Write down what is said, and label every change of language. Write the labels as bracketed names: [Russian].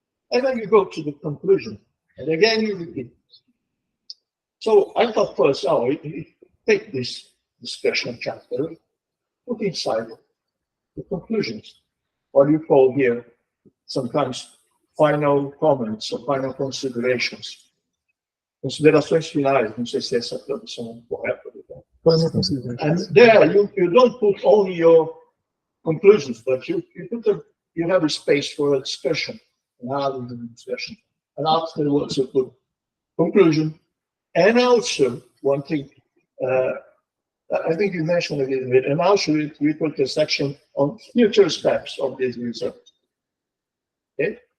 [English] And then you go to the conclusion, and again you repeat. So I thought first, take this discussion chapter, put inside the conclusions, what you call here sometimes final comments or final considerations. [Portuguese] Considerações finais, não sei se essa tradução é correta. [English] And there you don't put only your conclusions, but you have a space for a discussion, another discussion, and afterwards you put conclusion. And also one thing, I think you mentioned a little bit, and also we put a section on future steps of this research. Okay?